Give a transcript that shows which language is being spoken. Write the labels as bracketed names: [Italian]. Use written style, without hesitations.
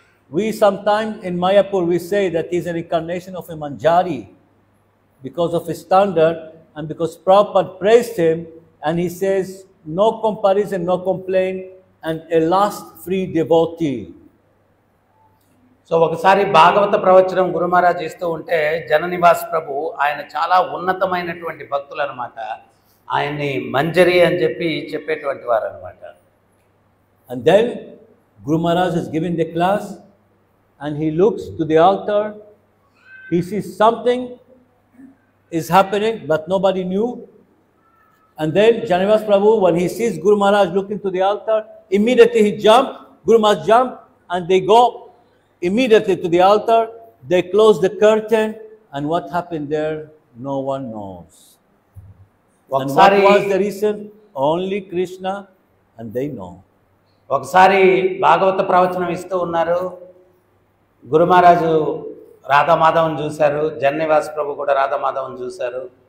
[English] We sometimes in Mayapur we say that he is an incarnation of a Manjari because of his standard and because Prabhupada praised him, and he says no comparison, no complaint. and a last free devotee. [Telugu] So ఒకసారి భాగవత ప్రవచనం గురు మహారాజ్ ఇస్తూ ఉంటే జననివాస్ ప్రభు ఆయన చాలా ఉన్నతమైనటువంటి భక్తులు అనమాట. ఆయన్ని మంజరి అని చెప్పి చెప్పేటువంటి వారు అనమాట. [English] And then Guru Maharaj is giving the class and he looks to the altar. He sees something is happening but nobody knew. And then Janivas Prabhu, when he sees Guru Maharaj looking to the altar, immediately he jumped, Guru Maharaj jumped, and they go immediately to the altar. They close the curtain, and what happened there, no one knows. And what was the reason? Only Krishna, and they know. [Telugu] ఒకసారి భాగవత ప్రవచనం ఇస్తూ ఉన్నారు. గురు మహారాజు రాధామాధవన్ చూశారు, జననివాస్ ప్రభు కూడా రాధామాధవన్ చూశారు.